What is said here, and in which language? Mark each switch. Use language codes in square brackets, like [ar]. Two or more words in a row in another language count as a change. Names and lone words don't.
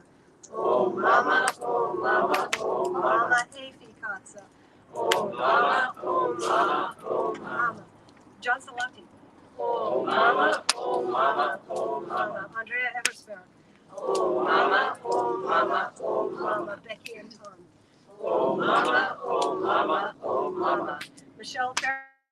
[en] Oh Mama, oh Mama, oh Mama. Efi Katsa. Oh Mama, oh Mama, oh Mama. John Salati. Oh Mama, oh Mama, oh Mama. Andrea Eversberg. Oh Mama, oh Mama, oh Mama. Becky and Tom. Oh Mama, oh Mama, oh Mama. Michelle Farrell.